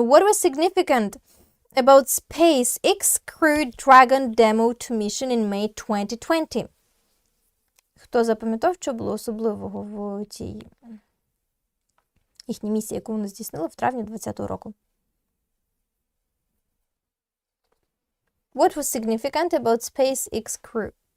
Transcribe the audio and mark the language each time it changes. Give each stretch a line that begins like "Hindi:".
English: What was significant about SpaceX Crew Dragon demo to mission in May 2020?
Ukrainian: Хто запам'ятав, що було особливого в цій їхній місії, яку вони здійснили в травні 2020 року?
English: What was significant about SpaceX Crew?